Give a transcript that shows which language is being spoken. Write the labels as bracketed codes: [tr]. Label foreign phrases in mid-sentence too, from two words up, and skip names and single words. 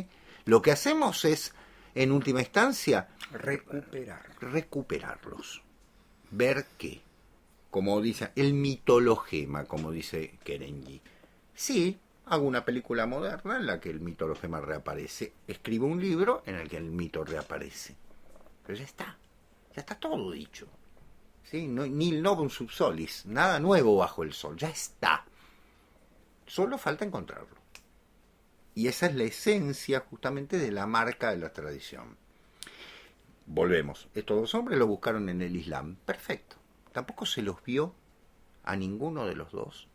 [es] Lo que hacemos es, en última instancia, recuperarlos, ver qué, como dice, el mitologema, como dice Kerenyi. Sí, hago una película moderna en la que el mitologema reaparece, escribo un libro en el que el mito reaparece, pero ya está todo dicho. ¿Sí? No, [la] nil novum sub solis, [es] nada nuevo bajo el sol, ya está. Solo falta encontrarlo. Y esa es la esencia justamente de la marca de la tradición. Volvemos. Estos dos hombres lo buscaron en el Islam. Perfecto. Tampoco se los vio a ninguno de los dos.